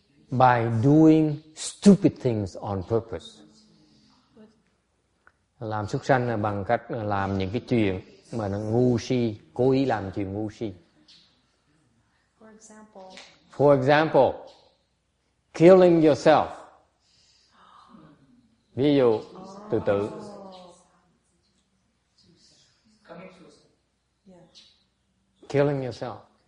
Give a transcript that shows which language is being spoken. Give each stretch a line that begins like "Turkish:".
English: By doing stupid things on purpose.
Vietnamese: Làm súc sanh là bằng cách làm những cái chuyện mà nó ngu si, cố ý làm chuyện ngu si.
English: For example, killing yourself.
Vietnamese: Ví dụ, tự tử.
English: Killing yourself.